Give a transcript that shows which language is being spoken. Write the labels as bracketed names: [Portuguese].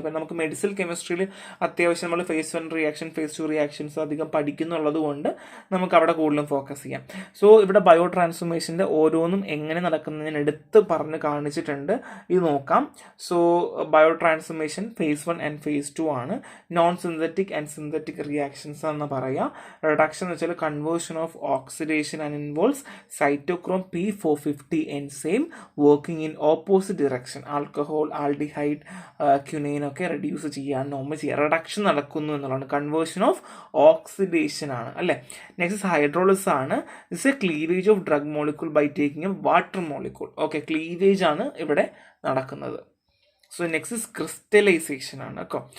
[Malayalam] അപ്പം നമുക്ക് മെഡിസിനൽ കെമിസ്ട്രിയിൽ അത്യാവശ്യം നമ്മൾ ഫേസ് 1 റിയാക്ഷൻ, ഫേസ് 2 റിയാക്ഷൻസ് അധികം പഠിക്കുന്നുള്ളത് കൊണ്ട് നമുക്ക് അവിടെ കൂടുതലും ഫോക്കസ് ചെയ്യാം. സോ ഇവിടെ ബയോ ട്രാൻസ്ഫോർമേഷൻ്റെ ഓരോന്നും എങ്ങനെ നടക്കുന്നത് ഞാൻ എടുത്ത് പറഞ്ഞ് കാണിച്ചിട്ടുണ്ട്. ഇത് നോക്കാം. So bio transformation face 1 and face 2 ആണ്. Non synthetic and synthetic reactions എന്ന് പറയാം. [English] reduction [Malayalam] എന്ന് വെച്ചാൽ [English] Conversion of oxidation and involves cytochrome P450 enzyme working in opposite direction. [Malayalam] Alcohol, aldehyde, quinine ഒക്കെ റെഡ്യൂസ് ചെയ്യാൻ റിഡക്ഷൻ നടക്കുന്നു എന്നുള്ളതാണ്. കൺവേർഷൻ ഓഫ് ഓക്സിഡേഷൻ ആണ് അല്ലേ. നെക്സ്റ്റ് ഹൈഡ്രോളിസിസ് ആണ്. [English] This a cleavage of drug molecule by taking a water molecule. [Malayalam] Okay, cleavage ആണ് ഇവിടെ നടക്കുന്നത്. സോ നെക്സ്റ്റ് ഇസ് ക്രിസ്റ്റലൈസേഷൻ ആണ് കേട്ടോ.